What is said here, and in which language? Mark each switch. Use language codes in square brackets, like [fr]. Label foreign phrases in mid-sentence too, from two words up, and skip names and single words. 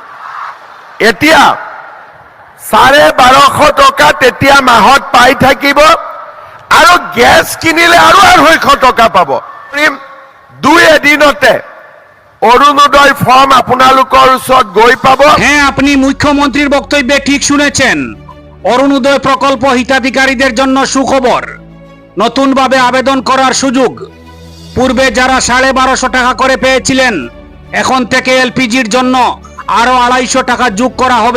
[as] এতিয়া 1250 টকা তেতিয়া মাহত পাই থাকিব, আৰু গেছ কিনিলে আৰু 250 টকা পাব। 2 এদিনতে অৰুণোদয় ফর্ম আপোনালোকৰ ওচৰত গৈ পাব। [bn] হ্যাঁ, আপনি মুখ্যমন্ত্রীর বক্তব্যে ঠিক শুনেছেন। অরুণোদয় প্রকল্প হিতাধিকারীদের জন্য সুখবর, নতুনভাবে আবেদন করার সুযোগ। পূর্বে যারা 1250 টাকা করে পেয়েছিলেন, এখন থেকে এলপিজির জন্য আরো 250 টাকা যোগ করা হবে।